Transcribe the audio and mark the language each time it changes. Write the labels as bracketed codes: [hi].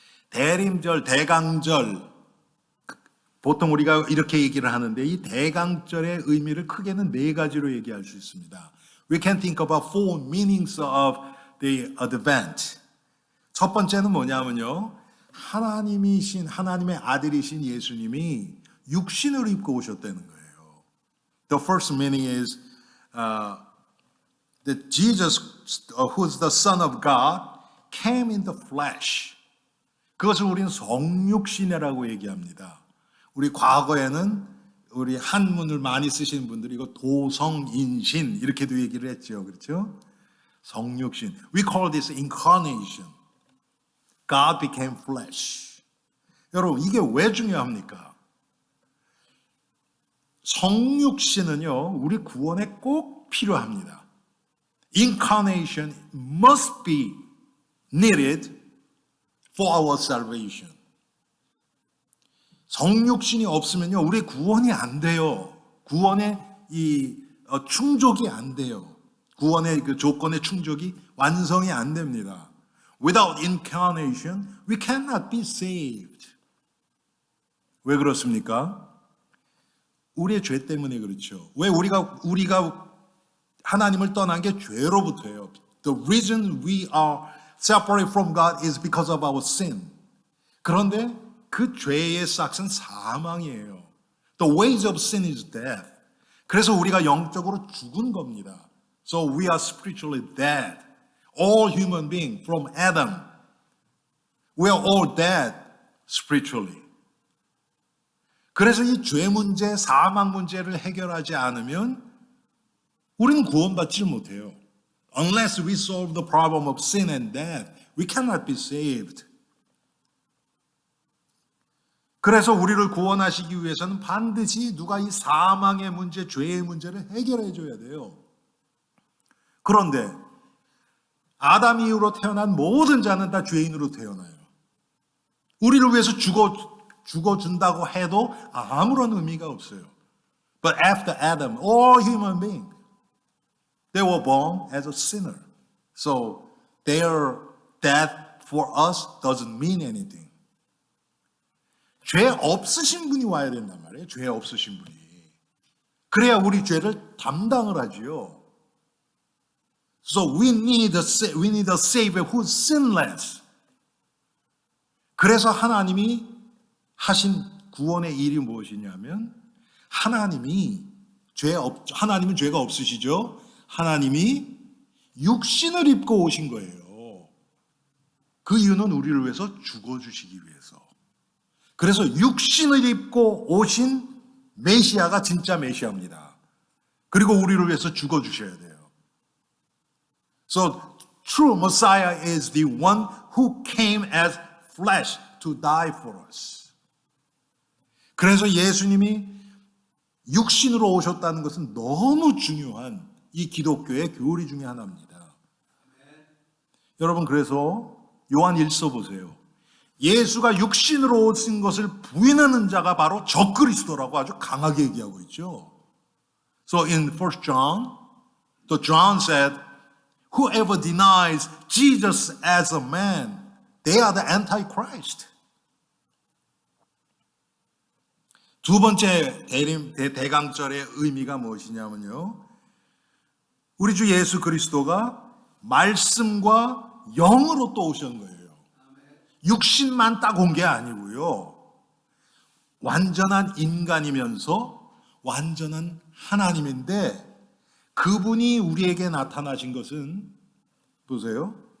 [ko] 대림절, 대강절, 보통 우리가 이렇게 얘기를 하는데 이 대강절의 의미를 크게는 네 가지로 얘기할 수 있습니다. [en] We can think about four meanings of the advent. [ko] 첫 번째는 뭐냐면요. 하나님의 아들이신 예수님이 육신을 입고 오셨다는 거예요. [en] The first meaning is that Jesus, who is the Son of God, came in the flesh. [ko] 그것을 우리는 성육신이라고 얘기합니다. 우리 과거에는 우리 한문을 많이 쓰시는 분들이 이거 도성인신 이렇게도 얘기를 했죠. 그렇죠? 성육신. [en] We call this incarnation. God became flesh. [ko] 여러분, 이게 왜 중요합니까? 성육신은요, 우리 구원에 꼭 필요합니다. [en] Incarnation must be needed for our salvation. [ko] 성육신이 없으면요, 우리 구원이 안 돼요. 구원의 충족이 안 돼요. 구원의 그 조건의 충족이 완성이 안 됩니다. [en] Without incarnation, we cannot be saved. [ko] 왜 그렇습니까? 우리의 죄 때문에 그렇죠. 왜 우리가 하나님을 떠난 게 죄로부터예요. [en] The reason we are separated from God is because of our sin. [ko] 그런데 그 죄의 싹은 사망이에요. [en] The wage of sin is death. [ko] 그래서 우리가 영적으로 죽은 겁니다. [en] So we are spiritually dead. All human beings from Adam, we are all dead spiritually. [ko] 그래서 이 죄 문제, 사망 문제를 해결하지 않으면 우리는 구원받지 못해요. [en] Unless we solve the problem of sin and death, we cannot be saved. [ko] 그래서 우리를 구원하시기 위해서는 반드시 누가 이 사망의 문제, 죄의 문제를 해결해 줘야 돼요. 그런데 아담 이후로 태어난 모든 자는 다 죄인으로 태어나요. 우리를 위해서 죽어준다고 해도 아무런 의미가 없어요. [en] But after Adam, all human beings, they were born as a sinner. So their death for us doesn't mean anything. [ko] 죄 없으신 분이 와야 된단 말이에요. 죄 없으신 분이. 그래야 우리 죄를 담당을 하지요. [en] So we need a Savior who's sinless. [ko] 그래서 하나님이 하신 구원의 일이 무엇이냐면 하나님은 죄가 없으시죠. 하나님이 육신을 입고 오신 거예요. 그 이유는 우리를 위해서 죽어주시기 위해서. 그래서 육신을 입고 오신 메시아가 진짜 메시아입니다. 그리고 우리를 위해서 죽어주셔야 돼요. [en] So true Messiah is the one who came as flesh to die for us. [ko] 그래서 예수님이 육신으로 오셨다는 것은 너무 중요한 이 기독교의 교리 중에 하나입니다. 여러분, 그래서 요한 1서 보세요. 예수가 육신으로 오신 것을 부인하는 자가 바로 적그리스도라고 아주 강하게 얘기하고 있죠. [en] So in 1 John, John said, whoever denies Jesus as a man, they are the antichrist. [ko] 두 번째 대강절의 의미가 무엇이냐면요. 우리 주 예수 그리스도가 말씀과 영으로 또 오신 거예요. 육신만 딱 온 게 아니고요. 완전한 인간이면서 완전한 하나님인데 그분이 우리에게 나타나신 것은 보세요.